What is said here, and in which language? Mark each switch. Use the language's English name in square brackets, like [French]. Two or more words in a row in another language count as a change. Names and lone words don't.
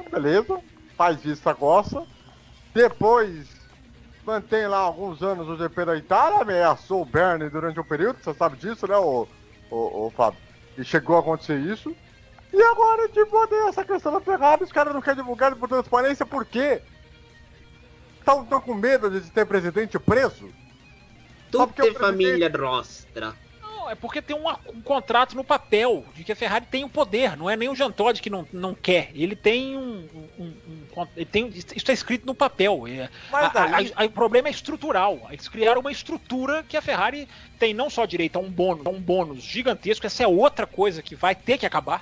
[Portuguese] Beleza, faz vista grossa. Depois mantém lá alguns anos o GP da Itália, ameaçou o Bernie durante um período, você sabe disso, né, o Fábio? E chegou a acontecer isso. E agora, essa questão da Ferrari, os caras não querem divulgar por transparência, por quê? Estão com medo de ter presidente preso? [Italian] Tutte famiglia nostra. [Portuguese] Não, é porque tem um contrato no papel de que a Ferrari tem o poder, não é nem o Jean Todt que não quer. Ele tem isso está escrito no papel. O problema é estrutural. Eles criaram uma estrutura que a Ferrari tem não só direito a um bônus gigantesco, essa é outra coisa que vai ter que acabar.